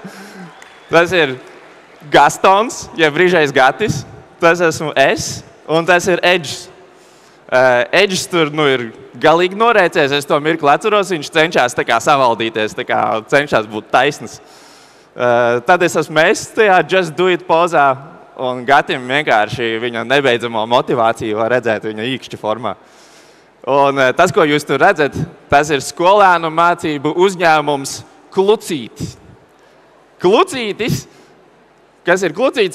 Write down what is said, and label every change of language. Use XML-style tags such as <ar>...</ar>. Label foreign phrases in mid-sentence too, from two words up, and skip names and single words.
<lv>Tas ir Gastons, jeb brīžais Gatis. Tas esmu es, un tas ir Edžs. Edžs tur ir galīgi norēcies, es to mirkli atceros, viņš cenšas savaldīties, cenšas būt taisnas. Tad es esmu es tajā</lv> <en>just do it</en> <lv>pozā, un Gatim vienkārši viņa nebeidzamo motivāciju var redzēt viņa īkšķa formā. Un tas, ko jūs tur redzat, tas ir skolēnu mācību uzņēmums Klucītis. Klucītis, kas ir Klucītis?</lv>